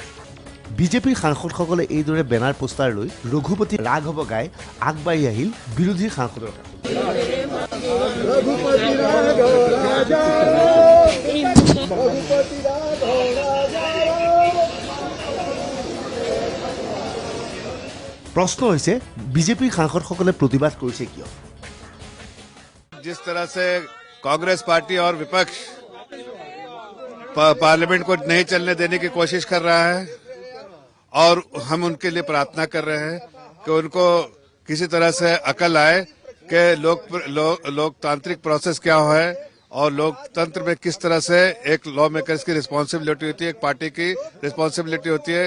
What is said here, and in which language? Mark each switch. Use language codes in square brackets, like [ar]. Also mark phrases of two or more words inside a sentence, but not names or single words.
[as] বিজেপিৰ সাংসদসকলে এইদৰে বেনাৰ পোষ্টাৰ লৈ ৰঘুপতি ৰাঘৱ গাই আগবাঢ়ি আহিল বিৰোধী সাংসদৰ কাষলৈ। प्रश्न হৈছে বিজেপিৰ সাংসদসকলে প্ৰতিবাদ কৰিছে কিয়? [hi] जिस तरह से कांग्रेस पार्टी और विपक्ष पार्लियामेंट को नहीं चलने देने की कोशिश कर रहा है और हम उनके लिए प्रार्थना कर रहे हैं कि उनको किसी तरह से अकल आए कि लोकतांत्रिक प्रोसेस क्या है और लोकतंत्र में किस तरह से एक [en] law makers [hi] की रिस्पॉन्सिबिलिटी होती है, एक पार्टी की रिस्पॉन्सिबिलिटी होती है।